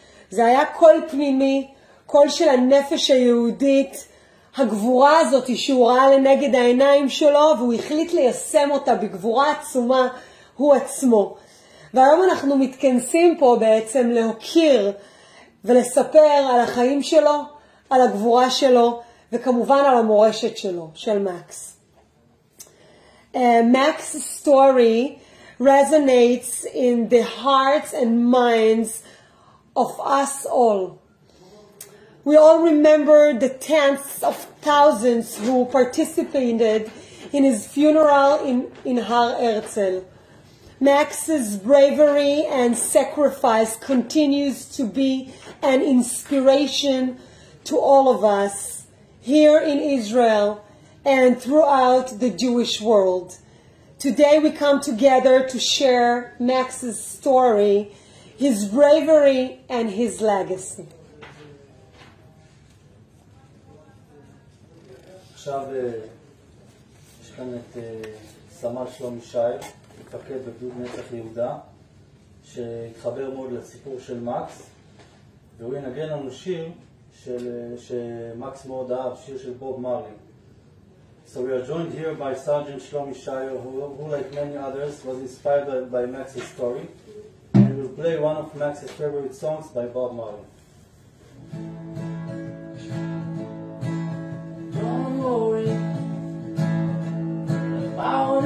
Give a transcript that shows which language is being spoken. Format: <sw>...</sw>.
<he>זה היה קול פנימי, קול של הנפש היהודית, הגבורה הזאת שהוא ראה לנגד העיניים שלו, והוא החליט ליישם אותה בגבורה עצומה הוא עצמו. והיום אנחנו מתכנסים פה בעצם להוקיר ולספר על החיים שלו, על הגבורה שלו, וכמובן על המורשת שלו, של מקס.</he> <en>Max's story resonates in the hearts and minds of us all. We all remember the tens of thousands who participated in his funeral in Har Herzl. Max's bravery and sacrifice continues to be an inspiration to all of us here in Israel and throughout the Jewish world. Today we come together to share Max's story, his bravery and his legacy.</en> <he>עכשיו יש כאן את סמל שלומי שי, מפקד בגדוד נצח יהודה, שהתחבר מאוד לסיפור של מקס, והוא ינגן לנו שיר שמקס מאוד אהב, שיר של בוב מרלי.</he> <en>So we are joined here by Sergeant Shlomi Shayo, who like many others was inspired by Max's story, and will play one of Max's favorite songs by Bob Marley. Don't worry about</en>